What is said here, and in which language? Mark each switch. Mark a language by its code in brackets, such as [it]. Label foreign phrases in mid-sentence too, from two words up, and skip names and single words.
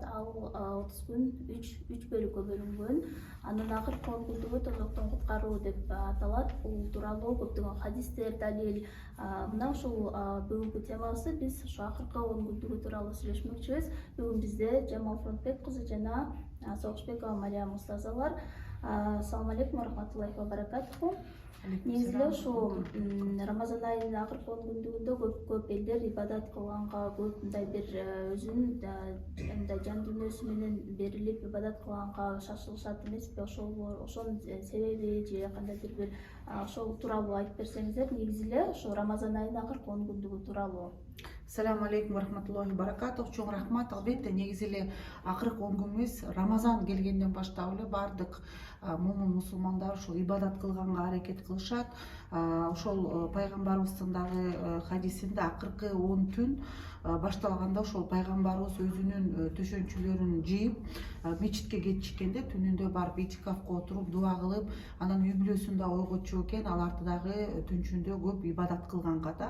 [ky] Ал 30 күн 3 бөлүккө бөлүнгөн. Анын акыркы 10 күндүгү тозоктон куткаруу деп аталат. Бул тууралуу көптөгөн хадистер, далил. Мына ушул бүгүнкү темабызды биз ошо акыркы 10 күндүгү тууралуу сүйлөшмөкчүбүз. Бүгүн бизде Жамал Фронтбек кызы жана Согушбекова Мариям устазалар. [ar] السلام عليكم رحمة الله وبركاته. [ky] Негизи эле ушу Рамазан айынын акыркы 10 күндүгүндө көп элдер ибадат кылганга, көп мындай бир өзүнүн мындай жан дүйнөсү менен берилип ибадат кылганга шашылышат эмеспи? Ошонун себеби же кандайдыр бир ошол тууралуу айтып берсеңиздер. Негизи эле ошо Рамазан айынын акыркы 10 күндүгү тууралуу. [ar] السلام عليكم رحمة الله بركاته. [ky] Чоң рахмат. Албетте негизи эле акыркы 10 күнүбүз Рамазан келгенден баштап эле баардык мумун мусулмандар ушул ибадат кылганга аракет кылышат. Ошол пайгамбарыбыздын дагы хадисинде акыркы 10 түн башталганда ошол пайгамбарыбыз өзүнүн төшөнчүлөрүн жыйып мечитке кетишкенде түнүндө барып итикафка отуруп дуа кылып, анан үй бүлөсүн да ойготчу экен, аларды дагы түнчүндө көп ибадат кылганга да.